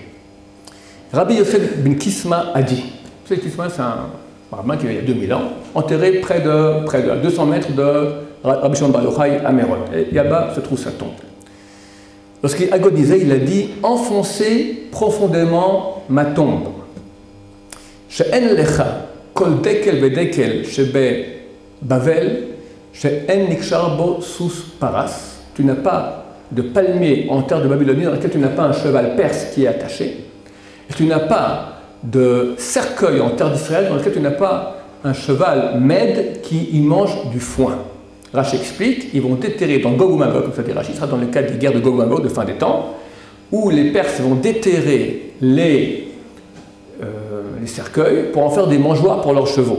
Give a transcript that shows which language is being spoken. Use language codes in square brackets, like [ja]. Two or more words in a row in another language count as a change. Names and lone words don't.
[fr] Rabbi Yosef ben Kisma a dit, vous savez, Kisma, c'est un rabbin qui il y a 2000 ans, enterré près de 200 mètres de Rabbi Shimon Bar Yochai à Méron. Et là-bas se trouve sa tombe. Lorsqu'il agonisait, il a dit « Enfoncez profondément ma tombe. [he] שאין לך כל דקל ודקל שבבבל, שאין נקשר בו סוס פרס. [fr] » Tu n'as pas de palmier en terre de Babylonie dans lequel tu n'as pas un cheval perse qui est attaché. Et tu n'as pas de cercueil en terre d'Israël dans lequel tu n'as pas un cheval mède qui y mange du foin. Rashi explique, ils vont déterrer dans Gog ou Magog, comme ça dit Rashi, ce sera dans le cadre des guerres de Gog ou Magog de fin des temps, où les Perses vont déterrer les cercueils pour en faire des mangeoires pour leurs chevaux.